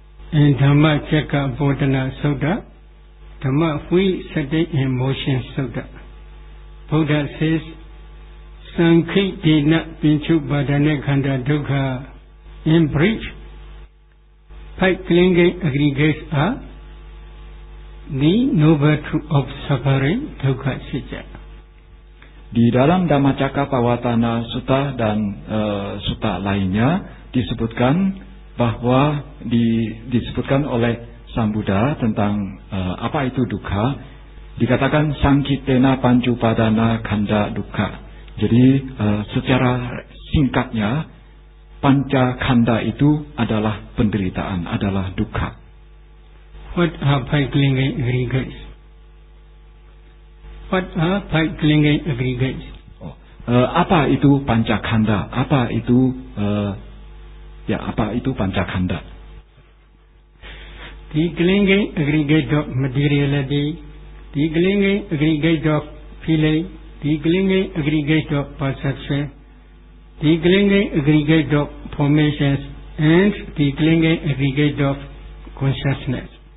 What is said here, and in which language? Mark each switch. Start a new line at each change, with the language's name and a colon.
English: In Dhamma Cakka Bodhana Sutta, Dhamma Hui Sati in Motion Sutta, Buddha says,
Pali: Sankhitena Pinchu Badane Khanda Dukkha.
English: In brief, 5 clinging aggregates are the noble truth of suffering, Dukkha Saja.
Indonesian: Di dalam Dhammacakkappavattana Sutta dan sutta lainnya disebutkan bahwa disebutkan oleh Sang Buddha tentang apa itu dukkha.
Pali: Dikatakan Sankhitena Pancupadana Khanda Dukkha.
Indonesian: Jadi secara singkatnya, panca khanda itu adalah penderitaan, adalah dukkha.
English: What are 5 clinging aggregates? What are 5 clinging aggregates?
Indonesian: Apa itu panca khanda? Apa itu panca khanda?
English: The clinging aggregate of materiality, the clinging aggregate of feeling, the clinging aggregate of perception, the clinging aggregate of formations, and the clinging aggregate of consciousness.